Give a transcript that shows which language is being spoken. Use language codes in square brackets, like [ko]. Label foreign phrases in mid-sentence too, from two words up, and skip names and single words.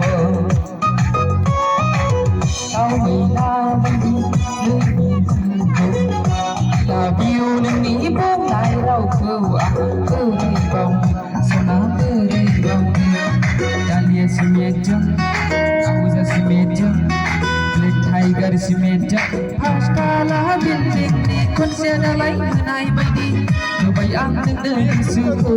[brx] दाउ मैना बायदि नोंनि जिउखौ [en] love you [brx] नोंनि बुंनाय रावखौ आं बोरै बावनो सना बोरै बावनो दालिया सिमेन्टजों आबुजा सिमेन्टजों Black Tiger simenjों पासकाला बिल्डिंनि खुन्थिया दालाय होनाय बायदि होबाय आं नोंनो गोसोखौ